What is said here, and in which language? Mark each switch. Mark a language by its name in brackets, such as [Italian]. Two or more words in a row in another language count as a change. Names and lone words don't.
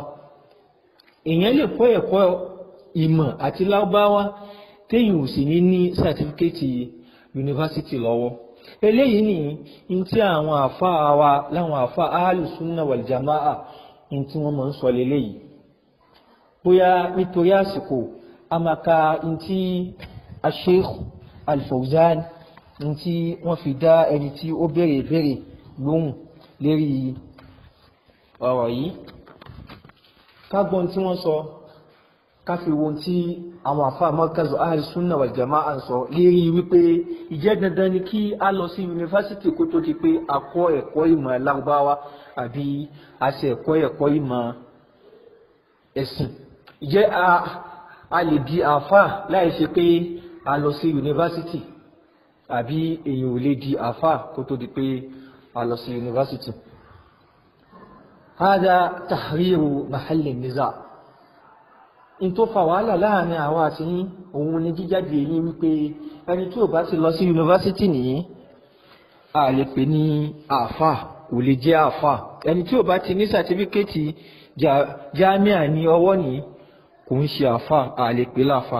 [Yoruba] Èèyàn lè kọ́ ẹ̀kọ́ ìmọ̀ àti Lárúbáwá téèyàn ò sì ní sàtífíkẹ́ẹ̀tì yunifásitì lọ́wọ́. Eléyìí ni in tí àwọn àfáà wa láwọn àfáà Ahlus Sunnah wal Jama'a in tí wọ́n máa ń sọ leléyìí. Bóyá nítorí àsìkò a máa ka in tí Sheikh Al-Fawzan in tí wọ́n fi dá ẹni tí ó béèrè lóhùn lérí ọ̀rọ̀ yìí. Ká gbọ́n tí wọ́n sọ, ká fi wo tí àwọn àfáà Markazu Ahlus Sunnah wal Jama'a ń sọ lérí wípé ìjẹ́ dandan ni kí a lọ sí yunifásitì kó tó di pé a kọ́ ẹ̀kọ́ ìmọ̀ Lárúbáwá àbí a ṣe ẹ̀kọ́ ìmọ̀ ẹ̀sìn. Ìjẹ́ a lè di àfáà láì ṣe pé a lọ sí yunifásitì àbí èèyàn ò lè di àfáà kó tó di pé a lọ sí yunifásitì. [Arabic] هذا تحرير محل النزاع'. [Yoruba] In tó fa wàhálà láàrin àwọn àti yín òun ni jíjáde yín wípé ẹni tí ò bá ti lọ sí yunifásitì nìyí a lè pè ní àfáà, kò lè jẹ́ àfáà. Ẹni tí ò bá ti ní sàtífíkẹ́ẹ̀tì jámíà ní ọwọ́ nìyí kò ń ṣe àfáà, a lè pè láfáà.